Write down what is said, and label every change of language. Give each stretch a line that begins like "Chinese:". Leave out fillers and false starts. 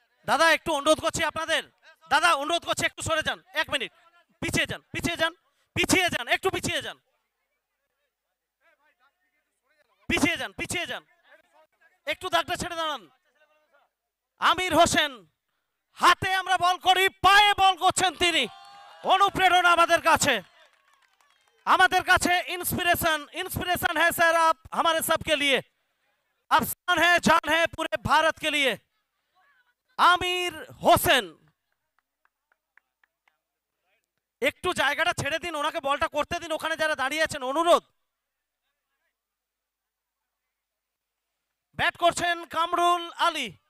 Bangla: দাদা একটু অনুরোধ করছি আপনাদের, দাদা অনুরোধ করছি একটু সরে যান, 1 মিনিট পিছিয়ে যান, পিছিয়ে যান, পিছিয়ে যান, একটু পিছিয়ে যান, পিছিয়ে যান, পিছিয়ে যান, একটু দাগটা ছেড়ে দাঁড়ান। আমির হোসেন, হাতে আমরা বল করি, পায়ে বল করছেন তিনি। অনুপ্রেরণা আমাদের কাছে, আমাদের কাছে
Hindi: इंस्पिरेशन, इंस्पिरेशन है सर आप हमारे सब के लिए, अफसान है, जान है पूरे भारत के लिए।
Bangla: আমির হোসেন, একটু জায়গাটা ছেড়ে দিন, ওনাকে বলটা করতে দিন, ওখানে যারা দাঁড়িয়ে আছেন অনুরোধ। ব্যাট করছেন কামরুল আলী।